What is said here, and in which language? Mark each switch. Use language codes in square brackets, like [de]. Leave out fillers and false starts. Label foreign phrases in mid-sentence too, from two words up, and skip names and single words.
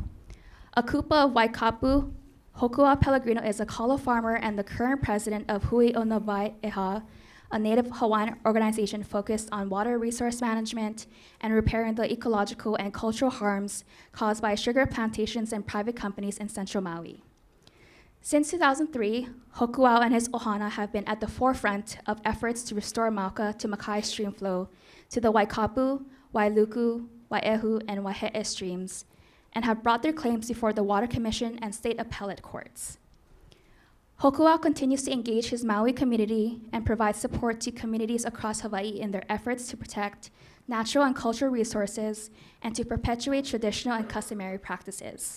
[en] A kupa of Waikapu, Hokuau Pellegrino is a kalo farmer and the current president of Hui o Nawai Eha, a Native Hawaiian organization focused on water resource management and repairing the ecological and cultural harms caused by sugar plantations and private companies in central Maui. Since 2003, Hokuau and his ohana have been at the forefront of efforts to restore Mauka to Makai stream flow to the Waikapu, Wailuku, Waiʻehu, and Waiheʻe streams, and have brought their claims before the Water Commission and state appellate courts. Hokuau continues to engage his Maui community and provide support to communities across Hawaii in their efforts to protect natural and cultural resources and to perpetuate traditional and customary practices.